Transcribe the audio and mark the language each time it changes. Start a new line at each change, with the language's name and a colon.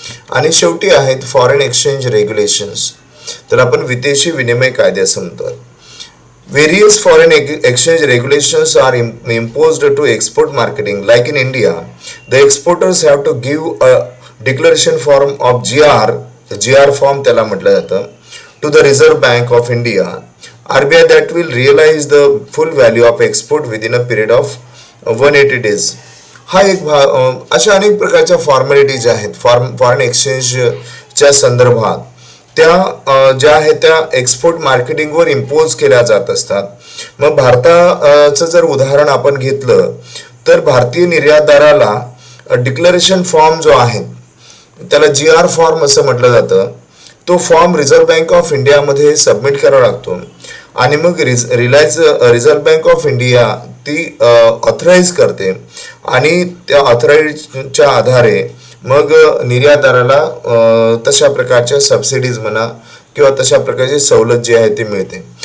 Marathi: आणि शेवटी आहेत फॉरेन एक्सचेंज रेग्युलेशन्स, तर आपण विदेशी विनिमय कायदे असं म्हणतो.
English: Various foreign exchange regulations are imposed to export marketing. Like in India, the exporters have to give a declaration form of GR form
Marathi: त्याला म्हटलं जातं,
English: to the Reserve Bank of India, RBI, that will realize the full value of export within a period of 180 days.
Marathi: हा एक अशा अनेक प्रकारच्या formalities आहेत foreign एक्सचेंजच्या संदर्भात त्या ज्या आहेत त्या एक्सपोर्ट मार्केटिंगवर इम्पोज केल्या जात असतात. मग भारताचं जर उदाहरण आपण घेतलं तर भारतीय निर्यातदाराला डिक्लेरेशन फॉर्म जो आहे त्याला GR फॉर्म असं म्हटलं जातं, तो फॉर्म रिझर्व्ह बँक ऑफ इंडियामध्ये सबमिट करावा लागतो आणि मग रिझर्व्ह बँक ऑफ इंडिया ती ऑथराईज करते आणि त्या ऑथराईजच्या आधारे मग निर्यातदाराला तशा प्रकारच्या सबसिडीज म्हणा किंवा तशा प्रकारची सवलत जी आहे ती मिळते.